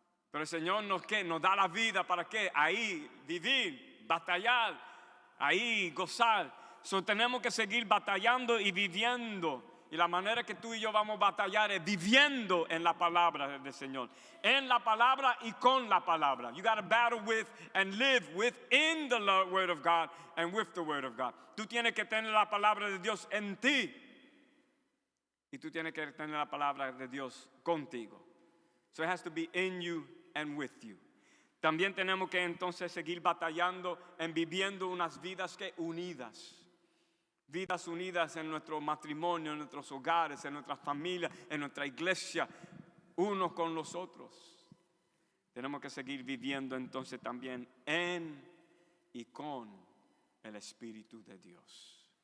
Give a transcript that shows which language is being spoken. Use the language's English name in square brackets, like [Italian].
[Spanish] Pero el Señor nos da la vida para qué? Ahí vivir, batallar, ahí gozar. So tenemos que seguir batallando y viviendo. Y la manera que tú y yo vamos a batallar es viviendo en la palabra del Señor. En la palabra y con la palabra. [English] You got to battle with and live within the word of God and with the word of God. [Spanish] Tú tienes que tener la palabra de Dios en ti. Y tú tienes que tener la palabra de Dios contigo. [English] So it has to be in you and with you. [Spanish] También tenemos que entonces seguir batallando en viviendo unas vidas que unidas. Vidas unidas en nuestro matrimonio, en nuestros hogares, en nuestras familias, en nuestra iglesia, unos con los otros. tenemos que seguir viviendo entonces también en y con el Espíritu de Dios.